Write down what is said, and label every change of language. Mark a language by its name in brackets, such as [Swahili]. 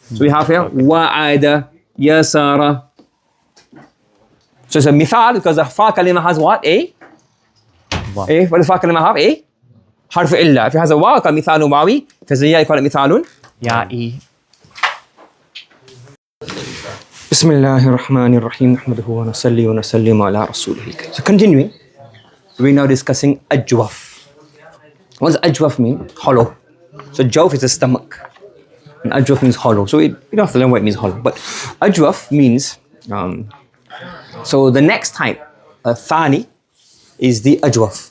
[English] So we have here wa'ada, yasara. So it's a mithal because the fa kalima has what? What does fa kalima have? A harf illa. If it has a waw, called mithalun wawi. If it has a ya, you call it mithalun ya'i. [Arabic] بسم الله الرحمن الرحيم نحمده ونصلي ونسلم على رسوله الكريم. [English] So continuing, we're now discussing ajwaf. What does ajwaf mean? Hollow. So jawf is the stomach, and ajwaf means hollow. So we don't have to learn what it means hollow, but ajwaf means. So the next type, thani, is the ajwaf.